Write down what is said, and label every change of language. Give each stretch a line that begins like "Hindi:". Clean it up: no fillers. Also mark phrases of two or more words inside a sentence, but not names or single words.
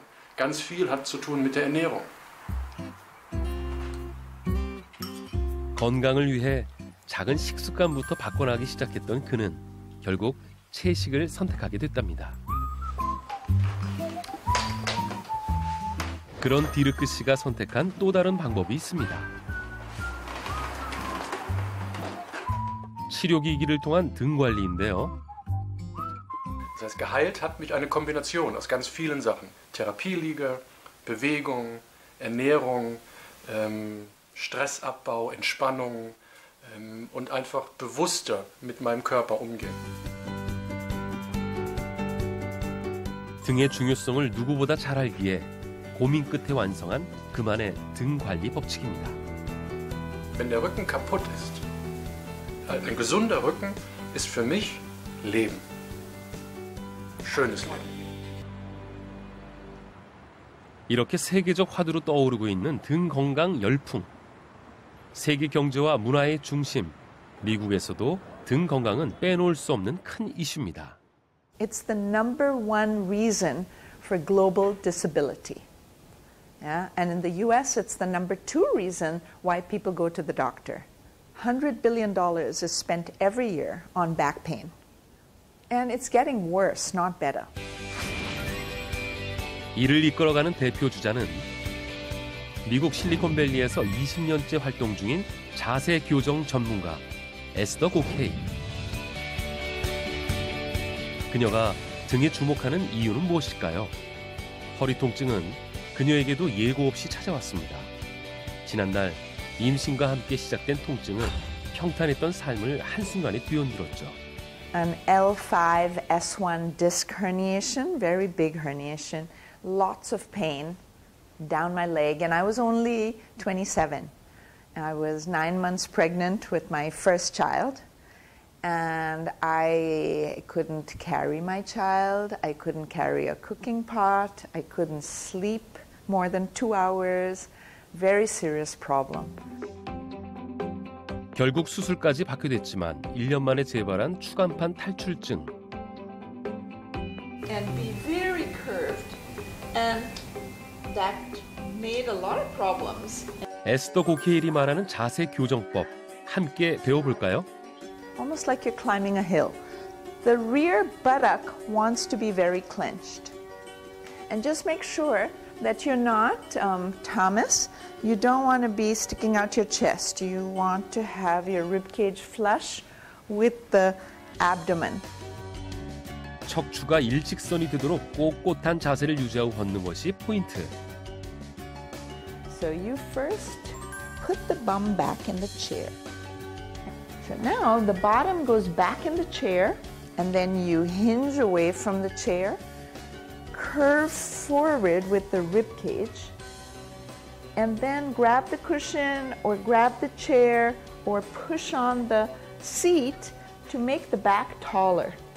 German: Ganz viel hat zu tun mit der Ernährung.
Korean: 건강을 위해 작은 식습관부터 바꿔나가기 시작했던 그는 결국 채식을 선택하게 됐답니다. 그런 디르크 씨가 선택한 또 다른 방법이 있습니다. 치료기기를 통한 등 관리인데요.
German: Das heißt, geheilt hat mich eine Kombination aus ganz vielen Sachen. Therapieliege, Bewegung, Ernährung, Stressabbau, Entspannung und einfach bewusster mit meinem Körper umgehen.
Korean: 등의 중요성을 누구보다 잘 알기에 고민 끝에 완성한 그만의 등 관리 법칙입니다.
German: Wenn der Rücken kaputt ist, ein gesunder Rücken ist für mich Leben. Schönes Leben.
Korean: 이렇게 세계적 화두로 떠오르고 있는 등 건강 열풍. 세계 경제와 문화의 중심, 미국에서도 등 건강은 빼놓을 수 없는 큰 이슈입니다.
English: It's the number 1 reason for global disability. Yeah? And in the US, it's the number 2 reason why people go to the doctor. $100 billion is spent every year on back pain. And it's getting worse, not better.
Korean: 이를 이끌어가는 대표 주자는 미국 실리콘밸리에서 20년째 활동 중인 자세 교정 전문가 에스더 고케이. 그녀가 등에 주목하는 이유는 무엇일까요? 허리 통증은 그녀에게도 예고 없이 찾아왔습니다. 지난날 임신과 함께 시작된 통증은 평탄했던 삶을 한순간에 뒤흔들었죠.
English: An L5, S1 disc herniation, very big herniation, lots of pain down my leg, and I was only 27. I was 9 months pregnant with my first child, and I couldn't carry my child, I couldn't carry a cooking pot, I couldn't sleep more than 2 hours, very serious problem.
Korean: 결국 수술까지 받게 됐지만 1년 만에 재발한 추간판 탈출증.
English: And be very curved, and that made a lot of problems.
Korean: 에스더 고케일이 말하는 자세 교정법 함께 배워볼까요?
English: Almost like you're climbing a hill. The rear buttock wants to be very clenched. And just make sure that you're not, Thomas, you don't want to be sticking out your chest. You want to have your ribcage flush with the abdomen.
Korean: 척추가 일직선이 되도록 꼿꼿한 자세를 유지하고 걷는 것이 포인트.
English: So you first put the bum back in the chair. So now the bottom goes back in the chair, and then you hinge away from the chair, curve forward with the rib cage, and then grab the cushion or grab the chair or push on the seat to make the back taller.